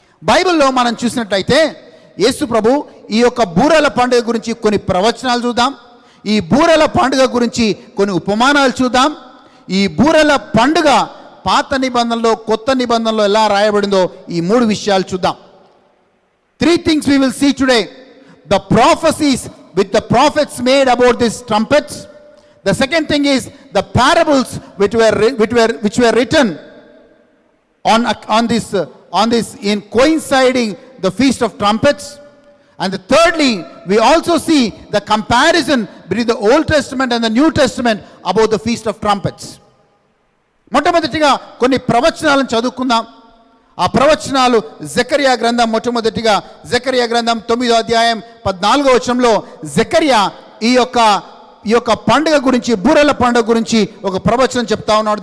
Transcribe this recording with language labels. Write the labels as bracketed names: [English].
[Telugu] బైబిల్లో మనం చూసినట్లయితే యేసు ప్రభు ఈ యొక్క బూరెల పండుగ గురించి కొన్ని ప్రవచనాలు చూద్దాం. ఈ బూరెల పండుగ గురించి కొన్ని ఉపమానాలు చూద్దాం. ఈ బూరెల పండుగ పాత నిబంధనలో కొత్త నిబంధనలో ఎలా రాయబడిందో ఈ 3 విషయాలు చూద్దాం. [English] 3 things we will see today. The prophecies which the prophets made about these trumpets. The second thing is the parables which were written on this in coinciding the feast of trumpets. And thirdly, we also see the comparison between the Old Testament and the New Testament about the feast of trumpets. [Telugu] మొట్టమొదటిగా కొన్ని ప్రవచనాలను చదువుకుందాం. ఆ ప్రవచనాలు జకరియా గ్రంథం. మొట్టమొదటిగా జకరియా గ్రంథం 9వ అధ్యాయం 14వ వచనంలో జకరియా ఈ యొక్క పండుగ గురించి, బూరెల పండుగ గురించి ఒక ప్రవచనం చెప్తా ఉన్నాడు.